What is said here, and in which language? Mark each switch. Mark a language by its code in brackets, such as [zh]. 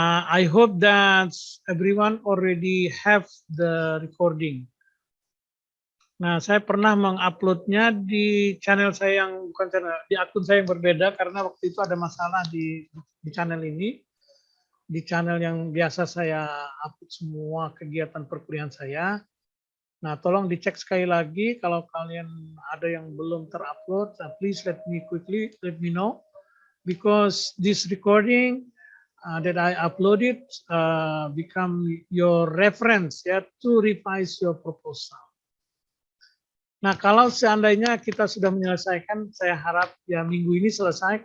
[en] I hope that everyone already have the recording. [id] Nah, saya pernah menguploadnya di channel saya yang bukan channel, di akun saya yang berbeda karena waktu itu ada masalah di channel ini. Di channel yang biasa saya upload semua kegiatan perkuliahan saya. Nah, tolong dicek sekali lagi kalau kalian ada yang belum terupload, [en] please let me know because this recording that I uploaded become your reference ya to revise your proposal. [id] Nah, kalau seandainya kita sudah menyelesaikan, saya harap ya minggu ini selesai.